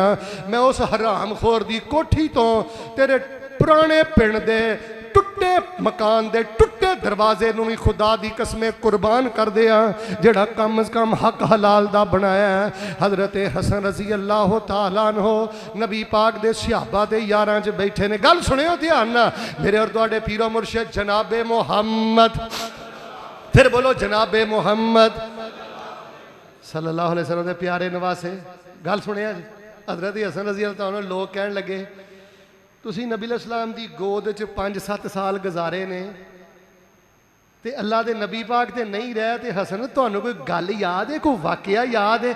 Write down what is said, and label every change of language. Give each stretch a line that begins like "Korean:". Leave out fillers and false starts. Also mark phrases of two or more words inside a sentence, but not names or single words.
Punjabi: میں اس حرام خور دی کوٹھی توں تیرے پرانے پنڈ دے ٹٹے مکان دے ٹٹے دروازے نوں وی خدا دی قسمیں قربان کر دتا جیہڑا کم از کم حق حلال دا بنایا ہے. حضرت حسن
Arabic: رضي الله تعالى عنه
Punjabi: نبی پاک دے صحابہ دے یاراں چ بیٹھے نے. گل سنیو دھیان نال میرے اور تہاڈے پیر و مرشد جناب محمد، فیر بولو جناب محمد, फिर बोलो जनाबे मुहम्मद
Arabic: صلى الله عليه وسلم
Punjabi: دے پیارے نواسے. گل سنیا جی، حضرت حسن
Arabic: رضي الله تعالى
Punjabi: لوک کہن لگے تسی نبی اسلام کی گود چ 5-7 سال گزارے نے تے اللہ دے نبی پاک تے نہیں رہے، تے حسن تہانوں کوئی گل یاد ہے، کوئی واقعہ یاد ہے?